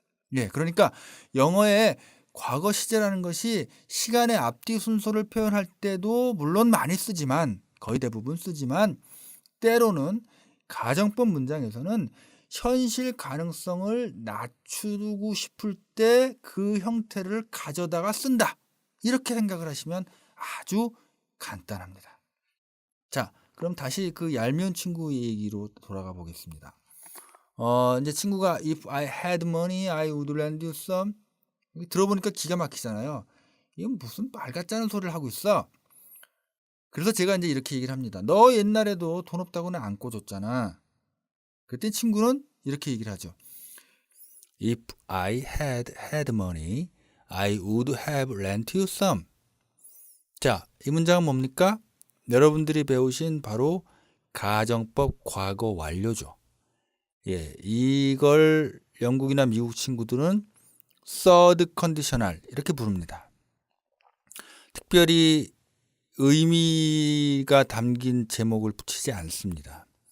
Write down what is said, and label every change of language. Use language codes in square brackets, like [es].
[ko] 네, 그러니까 영어에 과거 시제라는 것이 시간의 앞뒤 순서를 표현할 때도 물론 많이 쓰지만 거의 대부분 쓰지만 때로는 가정법 문장에서는 현실 가능성을 낮추고 싶을 때 그 형태를 가져다가 쓴다. 이렇게 생각을 하시면 아주 간단합니다. 자, 그럼 다시 그 얄미운 친구 얘기로 돌아가 보겠습니다. 이제 친구가 [en] If I had money, I would lend you some. [ko] 들어보니까 기가 막히잖아요. 이건 무슨 말 같지 않은 소리를 하고 있어. 그래서 제가 이제 이렇게 얘기를 합니다. 너 옛날에도 돈 없다고는 안 꿔줬잖아. 그때 친구는 이렇게 얘기를 하죠. [en] If I had money, I would have lent you some. [ko] 자, 이 문장은 뭡니까? 여러분들이 배우신 바로 가정법 과거 완료죠. 예, 이걸 영국이나 미국 친구들은 third conditional 이렇게 부릅니다. 특별히 의미가 담긴 제목을 붙이지 않습니다.